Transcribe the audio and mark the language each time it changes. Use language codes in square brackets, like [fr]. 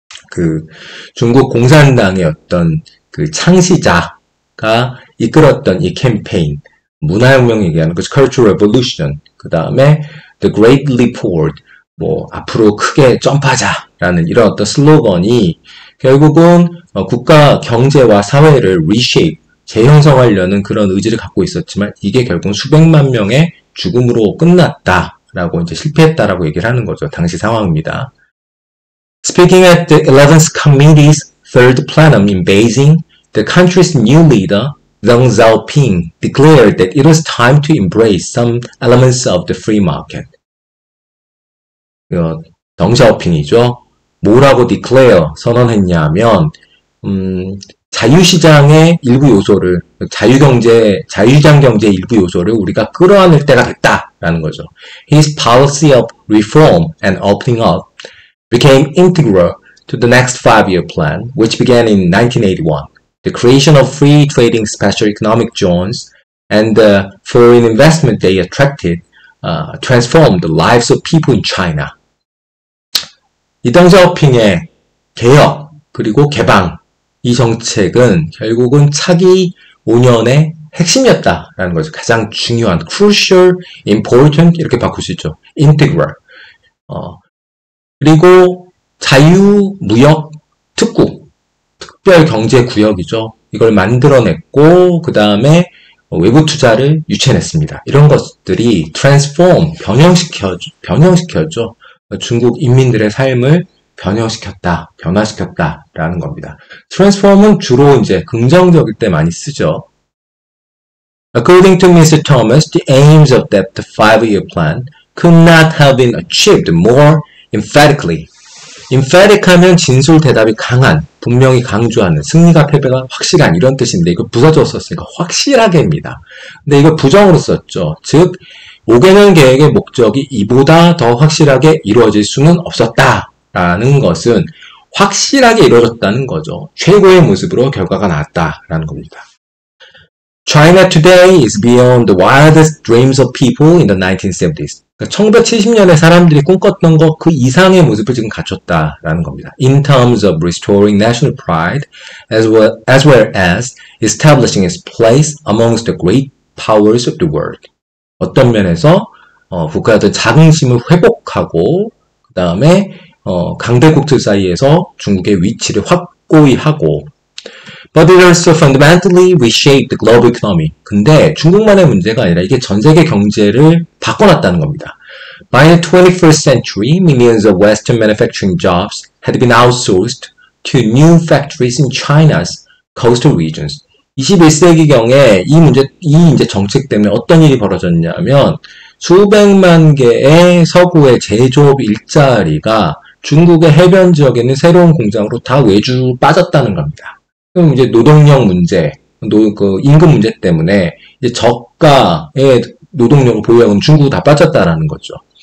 [ko] 그 중국 공산당의 어떤 그 창시자가 이끌었던 이 캠페인, 문화혁명 얘기하는 그 Cultural Revolution, 그 다음에 The Great Leap Forward, 뭐 앞으로 크게 점프하자라는 이런 어떤 슬로건이 결국은 국가 경제와 사회를 reshape, 재형성하려는 그런 의지를 갖고 있었지만 이게 결국 수백만 명의 죽음으로 끝났다라고 이제 실패했다라고 얘기를 하는 거죠. 당시 상황입니다. [en] Speaking at the 11th Committee's third plenum in Beijing, the country's new leader, Deng Xiaoping, declared that it was time to embrace some elements of the free market. [ko] 덩 샤오핑이죠. 뭐라고 declare 선언했냐면 자유시장의 일부 요소를, 자유시장 경제의 일부 요소를 우리가 끌어안을 때가 됐다라는 거죠. [en] His policy of reform and opening up became integral to the next 5-year plan, which began in 1981. The creation of free trading special economic zones and the foreign investment they attracted transformed the lives of people in China. [ko] 이 덩 샤오핑의 개혁 그리고 개방, 이 정책은 결국은 차기 5년의 핵심이었다라는 거죠. 가장 중요한, [en] crucial, important [ko] 이렇게 바꿀 수 있죠. [en] integral. [ko] 그리고 자유무역 특구, 특별경제구역이죠. 이걸 만들어냈고 그 다음에 외부 투자를 유치해냈습니다. 이런 것들이 transform, 변형시켜줘. 중국 인민들의 삶을 변화시켰다라는 겁니다. transform은 주로 이제 긍정적일 때 많이 쓰죠. [en] According to Mr. Thomas, the aims of that 5-year plan could not have been achieved more emphatically. [ko] emphatic하면 진술 대답이 강한, 분명히 강조하는, 승리가 패배가 확실한 이런 뜻인데 이거 부사적으로 썼으니까 확실하게입니다. 근데 이걸 부정으로 썼죠. 즉 5개년 계획의 목적이 이보다 더 확실하게 이루어질 수는 없었다라는 것은 확실하게 이루어졌다는 거죠. 최고의 모습으로 결과가 나왔다라는 겁니다. [en] China today is beyond the wildest dreams of people in the 1970s. [ko] 그러니까 1970년에 사람들이 꿈꿨던 것 그 이상의 모습을 지금 갖췄다라는 겁니다. [en] In terms of restoring national pride, as well as establishing its place amongst the great powers of the world. [ko] 어떤 면에서 국가들 자긍심을 회복하고 그 다음에 강대국들 사이에서 중국의 위치를 확고히 하고 [en] But it also fundamentally reshaped the global economy. [ko] 근데 중국만의 문제가 아니라 이게 전 세계 경제를 바꿔놨다는 겁니다. [en] By the 21st century, millions of Western manufacturing jobs had been outsourced to new factories in China's coastal regions. [ko] 21세기경에 이 이제 정책 때문에 어떤 일이 벌어졌냐면 수백만 개의 서구의 제조업 일자리가 중국의 해변 지역에 있는 새로운 공장으로 다 외주 빠졌다는 겁니다. 그럼 이제 노동력 문제, 그 임금 문제 때문에 이제 저가의 노동력을 보유하고 중국으로 다 빠졌다라는 거죠.